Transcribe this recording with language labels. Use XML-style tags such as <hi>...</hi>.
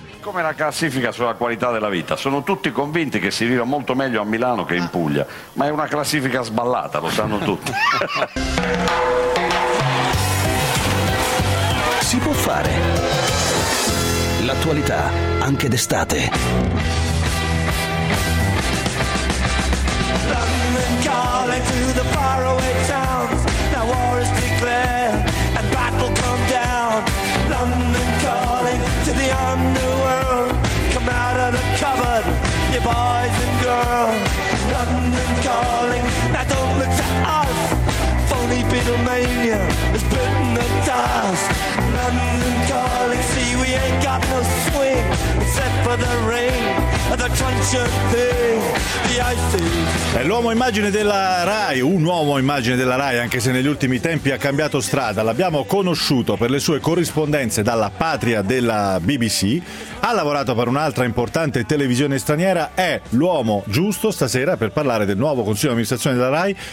<it>Come la classifica sulla qualità della vita? Sono tutti convinti che si viva molto meglio a Milano che in Puglia, ma è una classifica sballata, lo sanno tutti. Si può fare. L'attualità anche d'estate.</it> <en>London calling to the faraway towns. Now war is declared and battle come down. London calling to the underworld. Come out of the cupboard, you boys and girls. London calling, now don't look to us. Phony Beatlemania is putting the dust. London calling, see we ain't got no swing except for the rain and the crunch of things.</en> <it>È l'uomo immagine della RAI, un uomo immagine della RAI, anche se negli ultimi tempi ha cambiato strada. L'abbiamo conosciuto per le sue corrispondenze dalla patria della BBC, ha lavorato per un'altra importante televisione straniera, è l'uomo giusto stasera per parlare del nuovo consiglio di amministrazione della RAI.</it>